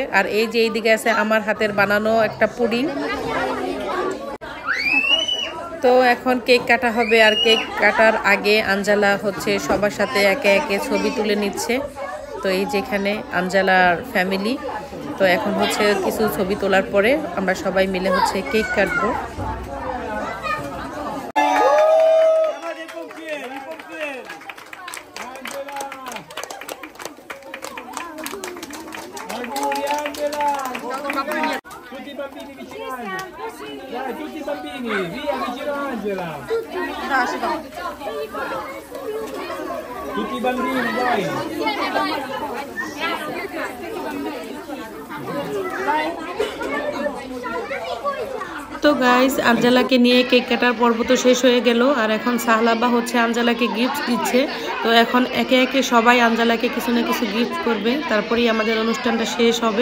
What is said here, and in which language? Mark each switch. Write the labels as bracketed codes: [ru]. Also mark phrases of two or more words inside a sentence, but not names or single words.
[bn] আর এই যে এইদিকে আছে আমার হাতের বানানো একটা পুডিং। তো এখন কেক কাটা হবে, আর কেক কাটার আগে আঞ্জালা হচ্ছে সবার সাথে একে একে ছবি তুলে নিচ্ছে। তো এই যেখানে আঞ্জালার ফ্যামিলি। তো এখন হচ্ছে কিছু ছবি তোলার পরে আমরা সবাই মিলে হচ্ছে কেক কাটবো। [it] Tutti i bambini vicino Angela. Dai, tutti i bambini, via vicino Angela. Tutti i bambini, dai. [bn] তো গাইস আঞ্জালাকে নিয়ে কেক কাটার পর্ব তো শেষ হয়ে গেল, আর এখন সাহলাবা হচ্ছে আঞ্জালাকে গিফট দিচ্ছে। তো এখন একে একে সবাই আঞ্জালাকে কিছু না কিছু গিফট করবে, তারপরেই আমাদের অনুষ্ঠানটা শেষ হবে।